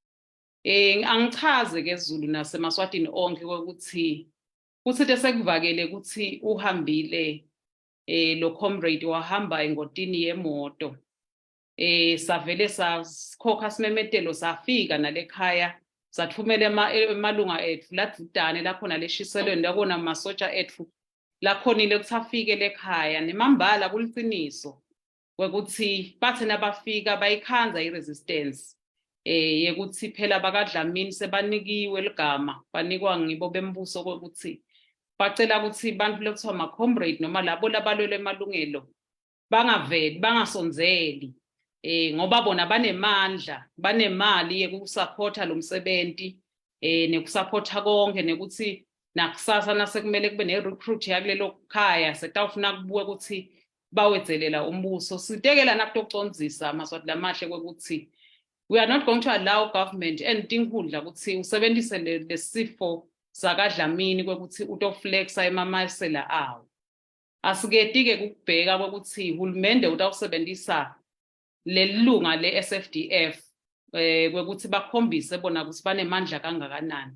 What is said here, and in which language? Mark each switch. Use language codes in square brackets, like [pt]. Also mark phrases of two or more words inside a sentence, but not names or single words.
[ss] Angichaze ke Zulu naseMswatini onke ukuthi kuthi sekuvakele ukuthi uhambile lo comrade wahamba engotini yemoto savele sakhokha simemetelo safika nalekhaya sathumela emalunga ethu ladudane lapho naleshiselweni lakona masotsha ethu lakhonile ukuthi afike lekhaya nemambala kuliciniso ukuthi bathi nabafika bayikhanza iresistance yekuthi phela bakwaDlamini sebanikiwe ligama banikwa ngibo bembuso ukuthi bacela ukuthi bantu lekuthiwa ama comrade noma labo labalwele emalungelo bangaveli bangasonzeli ngoba bona banemandla banemali yekusupporta lo msebenzi nekusupporta konke nekuthi nakusasa nasekumele kube nerecruit yakulelo khaya sekutawufuna kubuye ukuthi bawedzelela umbuso sitekela nakutocondzisa Mswati lamahle kwekuthi [en] we are not going to allow government and [ss] tinkhundla ukuthi usebenzise lesifo sakaDlamini kwekuthi utoflexa emamasela awo. Asiketi-ke kubheka kwekuthi hulumende utawusebenzisa lelunga le-SFDF kwekuthi bakhombise bona ukuthi banemandla kangakanani.